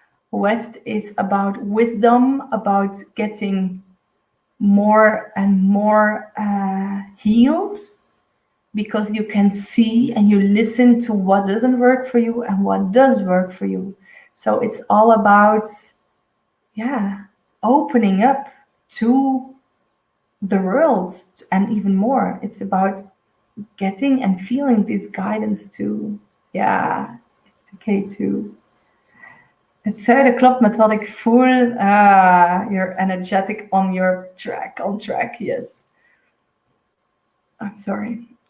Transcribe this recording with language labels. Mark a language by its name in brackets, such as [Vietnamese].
[English] West is about wisdom, about getting more and more healed, because you can see and you listen to what doesn't work for you and what does work for you. So it's all about, opening up to the world and even more. It's about getting and feeling this guidance too. Ja, it's the K2. [Dutch] Het zuiden klopt met wat ik voel. [English] You're energetic on your track, on track, yes. I'm sorry.